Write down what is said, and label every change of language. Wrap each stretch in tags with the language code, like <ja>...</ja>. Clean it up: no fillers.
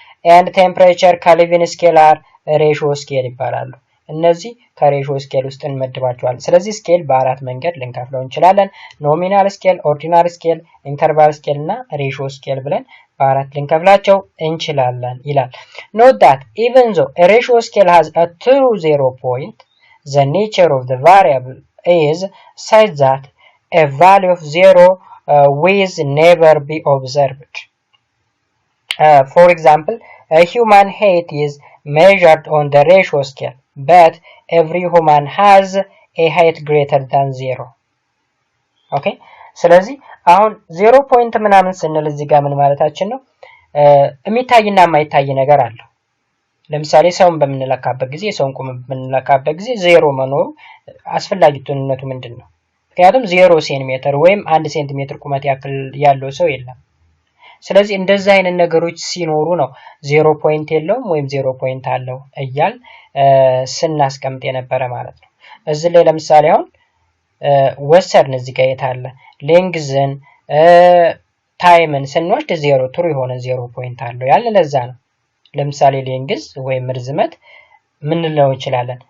<am>ኤንድ ቴምፕሬቸር ከሊቪን ስኬላር ሬሾ ስኬል ይባላሉ። እነዚህ ከሬሾ ስኬል ውስጥ እንመድባቸዋለን። ስለዚህ ስኬል በአራት መንገድ ልንከፍለው እንችላለን። ኖሚናል ስኬል፣ ኦርዲናል ስኬል፣ ኢንተርቫል ስኬል እና ሬሾ ስኬል ብለን በአራት ልንከፍላቸው እንችላለን ይላል።</am> <en>ኖት ዳት ኢቨን ዞ a ratio scale has a true 0 point, the nature of the variable is such that a value of 0 will never be observed. For example, a human height is measured on the ratio scale, but every human has a height greater than 0.</en> <am>ኦኬ ስለዚህ አሁን 0 ፖይንት ምናምን ስንል እዚህ ጋር ምን ማለታችን ነው? የሚታይና የማይታይ ነገር አለው። ለምሳሌ ሰውን በምንለካበት ጊዜ ሰውን ቁም በምንለካበት ጊዜ 0 መኖሩ አስፈላጊነቱ ምንድነው? ምክንያቱም 0 ሴንቲሜትር ወይም 1 ሴንቲሜትር ቁመት ያክል ያለው ሰው የለም። ስለዚህ እንደዛ አይነት ነገሮች ሲኖሩ ነው 0 ፖይንት የለውም ወይም 0 ፖይንት አለው እያል ስናስቀምጥ የነበረ ማለት ነው። እዚህ ላይ ለምሳሌ አሁን ወሰድን እዚህ ጋር የታለ ሌንግዝን ታይምን ስንወስድ 0 ትሩ የሆነ 0 ፖይንት አለው ያለ ለዛ ነው። ለምሳሌ ሌንግዝ ወይም ርዝመት ምን ልለው እንችላለን?</am>